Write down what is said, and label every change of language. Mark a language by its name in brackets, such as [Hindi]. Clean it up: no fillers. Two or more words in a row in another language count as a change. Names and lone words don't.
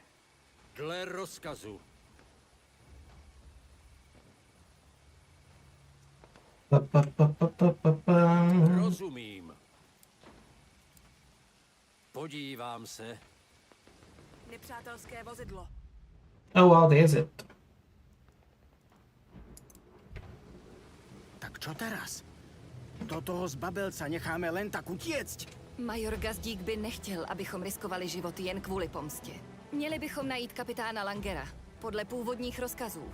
[Czech] Dle rozkazu. Rozumím. Podívám se. Nepřátelské vozidlo. [English] Oh well, there's it. [Slovak] Tak čo teraz? Do toho zbabelca necháme len tak utiecť? [Czech] Major Gazdík by nechtěl, abychom riskovali život jen kvůli pomstě. Měli bychom najít kapitána Langera. Podle původních rozkazů.